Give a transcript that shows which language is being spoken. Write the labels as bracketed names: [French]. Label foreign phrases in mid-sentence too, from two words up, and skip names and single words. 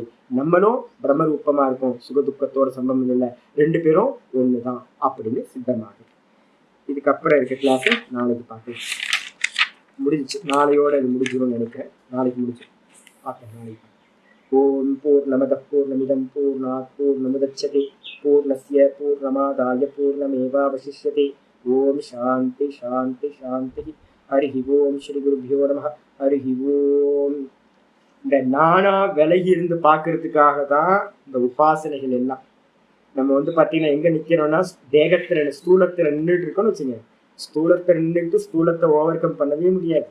[Tamil] நம்மளும் பிரம்ம ரூபமா இருக்கும், சுகதுக்கத்தோட சம்பந்தம் இல்லை. ரெண்டு பேரும் ஒண்ணுதான் அப்படின்னு சித்தமாகும். இதுக்கப்புறம் இருக்க கிளாஸ் நாளைக்கு பார்க்கலாம். முடிஞ்சிச்சு, நாளையோட இது முடிஞ்சிடும் நினைக்கிறேன். நாளைக்கு முடிஞ்சு பார்க்கலாம். நாளைக்கு [Sanskrit] ओम् पूर्णमदः पूर्णमिदम् पूर्णात् पूर्णमुदच्यते पूर्णस्य पूर्णमादाय पूर्णमेवावशिष्यते. ओम् शान्ति शान्ति शान्ति. हरिः ओम् श्री गुरुभ्यो नमः. हरिः ओम्. [Tamil] இந்த நானா விலகி இருந்து பார்க்கறதுக்காக தான் இந்த உபாசனைகள் எல்லாம். நம்ம வந்து பார்த்தீங்கன்னா எங்க நிக்கிறோம்னா தேகத்துல ஸ்தூலத்துல நின்றுட்டு இருக்கோம்னு வச்சுங்க. ஸ்தூலத்தை நின்றுட்டு ஸ்தூலத்தை [English] over come [Tamil] பண்ணவே முடியாது.